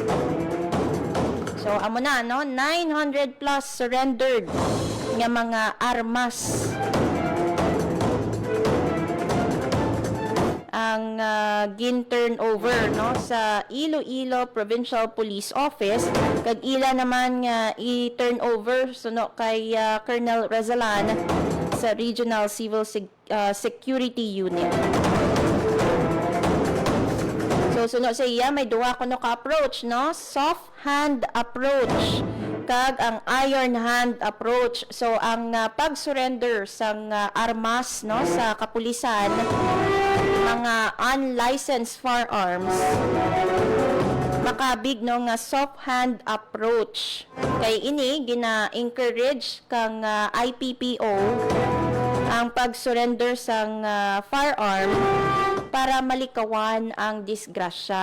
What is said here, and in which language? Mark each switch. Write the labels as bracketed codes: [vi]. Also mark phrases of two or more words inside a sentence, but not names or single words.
[hil] So amo na 900 plus surrendered nga mga armas ang gin-turnover sa Iloilo Provincial Police Office kag ila naman nga i-turnover kay Colonel Razalan sa Regional Civil Security Unit. So suno sa iya may duwa kuno ka approach [en] soft hand approach [hil] kag ang [en] iron hand approach. [hil] So ang pag-surrender sang armas sa kapulisan mga [en] unlicensed firearms [hil] makabig nga [en] soft hand approach [hil] kay ini gina-encourage kang IPPO ang pag-surrender sang firearm para malikawan ang disgrasya.